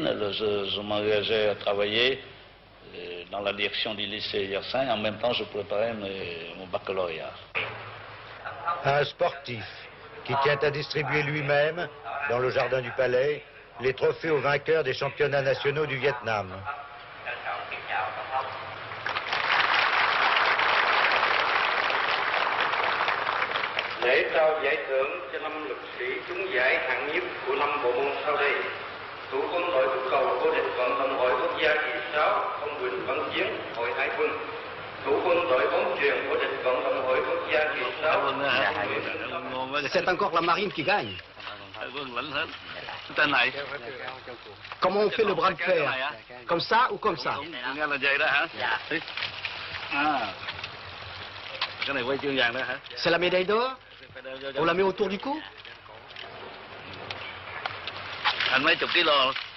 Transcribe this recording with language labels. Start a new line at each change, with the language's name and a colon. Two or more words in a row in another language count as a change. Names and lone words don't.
French: Je m'engageais à travailler dans la direction du lycée Yersin. En même temps, je préparais mon baccalauréat. Un sportif qui tient à distribuer lui-même, dans le jardin du palais, les trophées aux vainqueurs des championnats nationaux du Vietnam.
Vietnamese: Lễ trao giải thưởng cho 5 lực sĩ trúng giải hạng nhất của năm bộ môn sau đây: thủ quân đội túc cầu vô địch vận động hội quốc gia kỳ 6 ông Huỳnh Văn Chiến, Hội Hải quân; thủ quân đội bóng chuyền vô địch vận động hội quốc gia kỳ 6.
French: C'est encore la marine qui gagne. Comment on fait le bras de fer? Comme ça ou comme ça? C'est la médaille d'or? On la met autour du cou?
Vietnamese: Anh mấy chục kilo.